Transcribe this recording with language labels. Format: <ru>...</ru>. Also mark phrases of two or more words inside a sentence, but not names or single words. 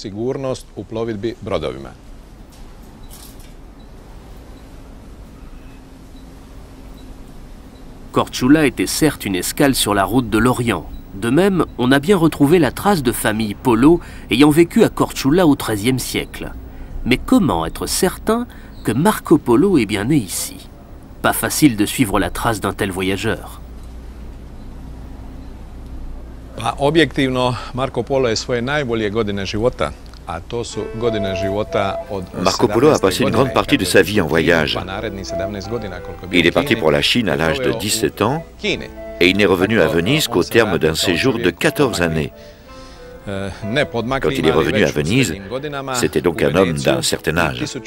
<fr>Korčula était certes une escale sur la route de l'Orient. De même, on a bien retrouvé la trace de famille Polo ayant vécu à Korčula au XIIIe siècle. Mais comment être certain que Marco Polo est bien né ici? Pas facile de suivre la trace d'un tel voyageur.</fr> <hr>Objektivno, Marco Polo je svoje najbolje godine života.</hr> <fr>Marco Polo a passé une grande partie de sa vie en voyage. Il est parti pour la Chine à l'âge de 17 ans et il n'est revenu à Venise qu'au terme d'un séjour de 14 années. Quand il est revenu à Venise, c'était donc un homme d'un certain âge.</fr>